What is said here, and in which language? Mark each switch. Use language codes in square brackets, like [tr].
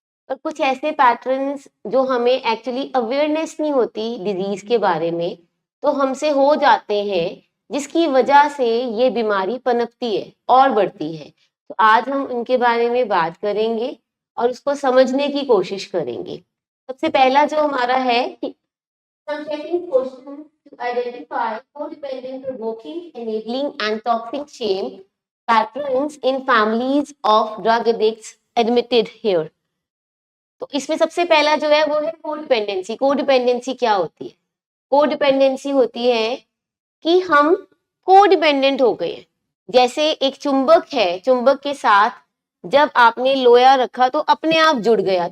[hi] और कुछ ऐसे पैटर्न्स जो हमें एक्चुअली अवेयरनेस नहीं होती डिजीज के बारे में, तो हमसे हो जाते हैं, जिसकी वजह से ये बीमारी पनपती है और बढ़ती है। तो आज हम उनके बारे में बात करेंगे और उसको समझने की कोशिश करेंगे। सबसे पहला जो हमारा है कि [en] some checking questions to identify codependent, provoking, enabling and toxic shame patterns in families of drug addicts admitted here. [hi] तो इसमें सबसे पहला जो है वो है कोडिपेंडेंसी। कोडिपेंडेंसी क्या होती है? कोडिपेंडेंसी होती है कि हम कोडिपेंडेंट हो गए हैं। जैसे एक चुंबक है, चुंबक के साथ जब आपने लोया रखा तो अपने आप जुड़ गया।